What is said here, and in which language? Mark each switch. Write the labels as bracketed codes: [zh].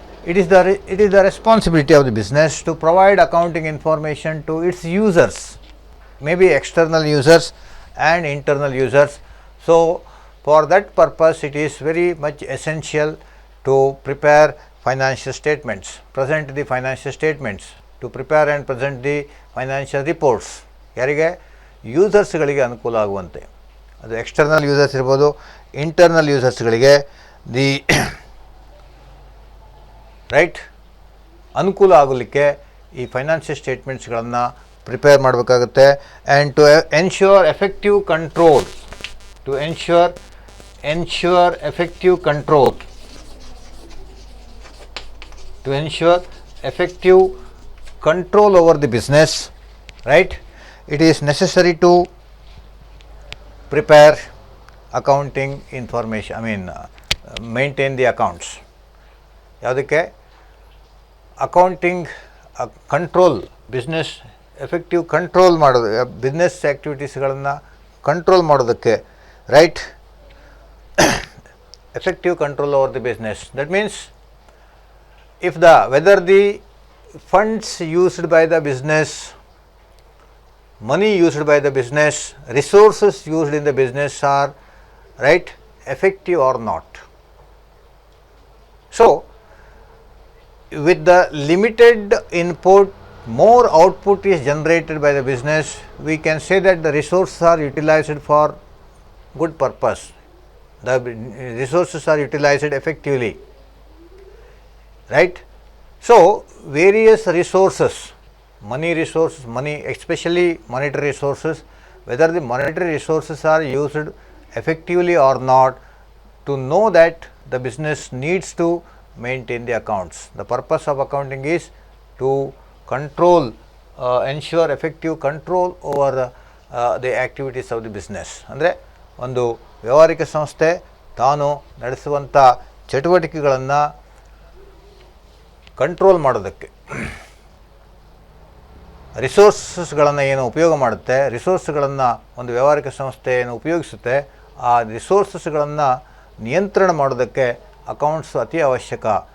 [en] It is the responsibility of the business to provide accounting information to its users, maybe external users and internal users. So for that purpose it is very much essential to prepare financial statements, present the financial statements, to prepare and present the financial reports. [kn] ಯಾರಿಗೆ? ಯೂಸರ್ಸ್ಗಳಿಗೆ ಅನುಕೂಲ ಆಗುವಂತೆ. ಅದು external users ಇರ್ಬೋದು, internal ಯೂಸರ್ಸ್ಗಳಿಗೆ the right ಅನುಕೂಲ ಆಗಲಿಕ್ಕೆ ಈ financial ಸ್ಟೇಟ್ಮೆಂಟ್ಸ್ಗಳನ್ನು prepare ಮಾಡಬೇಕಾಗುತ್ತೆ. [en] And to ensure effective control, to ensure effective control, to ensure effective control over the business, right? It is necessary to prepare accounting information, maintain the accounts. [kn] ಯಾವುದಕ್ಕೆ? Accounting control, business effective control ಮಾಡೋದು, business ಆ್ಯಕ್ಟಿವಿಟೀಸ್ಗಳನ್ನು control ಮಾಡೋದಕ್ಕೆ, right? [en] effective control over the business. That means if whether the funds used by the business, money used by the business, resources used in the business are right effective or not. So with the limited input, more output is generated by the business. We can say that the resources are utilized for good purpose. The resources are utilized effectively, right? So various resources, money especially monetary resources, whether the monetary resources are used effectively or not, to know that the business needs to maintain the accounts. The purpose of accounting is to control, ensure effective control over the activities of the business. [kn] ಅಂದರೆ ಒಂದು ವ್ಯಾವಹಾರಿಕ ಸಂಸ್ಥೆ ತಾನು ನಡೆಸುವಂಥ ಚಟುವಟಿಕೆಗಳನ್ನು control ಮಾಡೋದಕ್ಕೆ ರಿಸೋರ್ಸಸ್ಗಳನ್ನು ಏನು ಉಪಯೋಗ ಮಾಡುತ್ತೆ, ರಿಸೋರ್ಸ್ಗಳನ್ನು ಒಂದು ವ್ಯಾವಹಾರಿಕ ಸಂಸ್ಥೆ ಏನು ಉಪಯೋಗಿಸುತ್ತೆ, ಆ ರಿಸೋರ್ಸಸ್ಗಳನ್ನು ನಿಯಂತ್ರಣ ಮಾಡೋದಕ್ಕೆ ಅಕೌಂಟ್ಸ್ ಅತಿ ಅವಶ್ಯಕ.